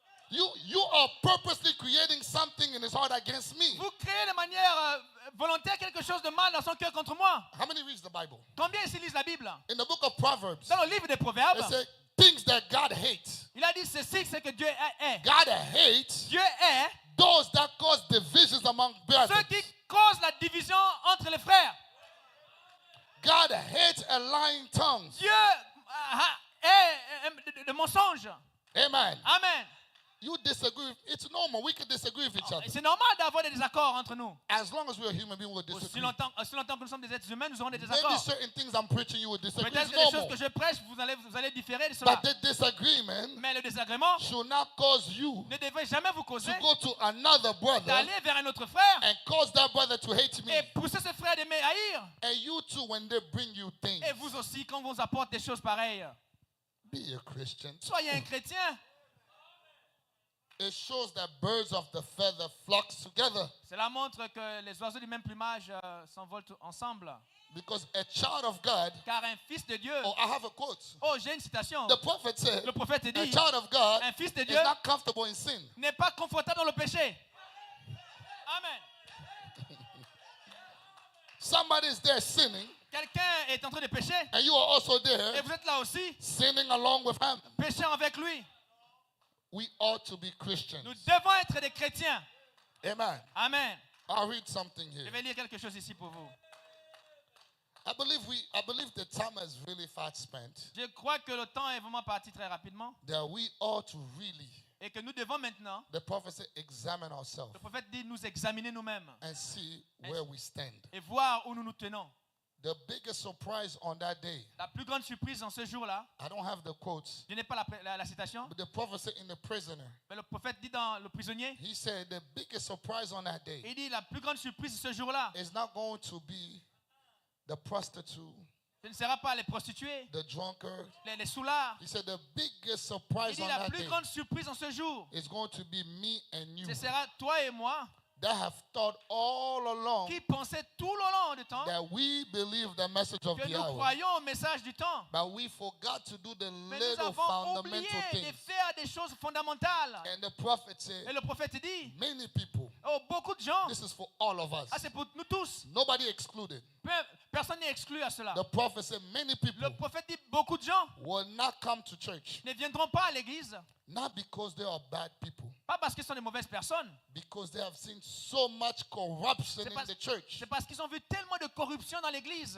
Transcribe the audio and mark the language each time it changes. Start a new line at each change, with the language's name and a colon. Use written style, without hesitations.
English: You are purposely creating something in his heart against me.
French: Vous créez de manière volontaire quelque chose de mal dans son cœur contre moi.
English: How many reads the Bible?
French: Combien ici lisent la Bible?
English: In the book of Proverbs,
French: Dans le livre des Proverbes,
English: it says things that God hates.
French: il a dit ceci, c'est que Dieu est.
English: God hates
French: Dieu est
English: those that cause divisions among brothers.
French: ceux qui causent la division entre les frères.
English: God hates a lying tongue.
French: Dieu est de mensonge.
English: Amen.
French: Amen.
English: You disagree. It's normal. We can disagree with each other.
French: C'est normal d'avoir des désaccords entre nous.
English: As long as we're human beings, we'll
French: Aussi
English: disagree.
French: longtemps que nous sommes des êtres humains, nous aurons des
English: Maybe
French: désaccords.
English: certain things I'm preaching, you will disagree.
French: Peut-être
English: It's
French: que les choses
English: normal.
French: que je prêche, vous allez différer de cela.
English: But the disagreement
French: Mais le désagrément
English: should not cause you
French: ne devrait jamais vous causer
English: to go to another brother
French: d'aller vers un autre frère
English: and cause that brother to hate me.
French: et pousser ce frère de me haïr.
English: And you too, when they bring you things,
French: Et vous aussi, quand on vous apporte des choses pareilles.
English: be a Christian.
French: Soyez un chrétien.
English: It shows that birds of the feather flock together.
French: Cela montre que les oiseaux du même plumage s'envolent ensemble.
English: Because a child of God,
French: Car un fils de Dieu...
English: oh, I have a quote.
French: Oh, j'ai une citation.
English: The prophet said,
French: Le prophète
English: a
French: dit,
English: child of God
French: un fils de
English: is
French: Dieu
English: not comfortable in sin.
French: n'est pas confortable dans le péché.
English: Amen. Somebody is there sinning,
French: Quelqu'un est en train de pécher
English: and you are also
French: et
English: there
French: vous êtes là aussi,
English: sinning along with him.
French: péchant avec lui.
English: We ought to be Christians.
French: Nous devons être des chrétiens.
English: Amen.
French: Amen.
English: I'll read something
French: Je
English: here.
French: vais lire quelque chose ici pour vous.
English: I believe the time has really fast spent,
French: Je crois que le temps est vraiment parti très rapidement
English: that we ought to really,
French: et que nous devons maintenant,
English: the prophet said, examine ourselves
French: le prophète dit, nous examiner nous-mêmes
English: and see where we stand.
French: et voir où nous nous tenons.
English: The biggest surprise on that day,
French: La plus grande surprise en ce jour-là,
English: I don't have the quotes,
French: je n'ai pas la citation,
English: but the prophet said in the prisoner,
French: mais le prophète dit dans le prisonnier,
English: he said the biggest surprise on that day
French: il dit la plus grande surprise de ce jour-là,
English: is not going to be the prostitute,
French: ce ne sera pas les prostituées,
English: the drunkard.
French: les soulards.
English: He said the biggest
French: Il
English: surprise
French: dit
English: on
French: la
English: that
French: plus
English: day
French: grande surprise en ce jour,
English: is going to be me and you
French: ce sera toi et moi
English: that have thought all along
French: qui pensaient tout le long du temps
English: that we believe the message of
French: que
English: the
French: nous
English: hour,
French: croyons au message du temps.
English: but we forgot to do the
French: Mais nous
English: little
French: avons oublié
English: fundamental
French: de
English: things.
French: faire des choses fondamentales.
English: And the prophet
French: Et
English: said,
French: le prophète dit,
English: many people,
French: oh, beaucoup de gens,
English: this is for all of us,
French: c'est pour nous tous.
English: nobody excluded.
French: Personne n'est exclu à cela.
English: The prophet said, many people
French: Le prophète dit, beaucoup de gens
English: will not come to church,
French: ne viendront pas à l'église,
English: not because they are bad people,
French: pas parce qu'ils sont des mauvaises personnes,
English: because they have seen so much corruption in the church
French: c'est parce qu'ils ont vu tellement de corruption dans l'église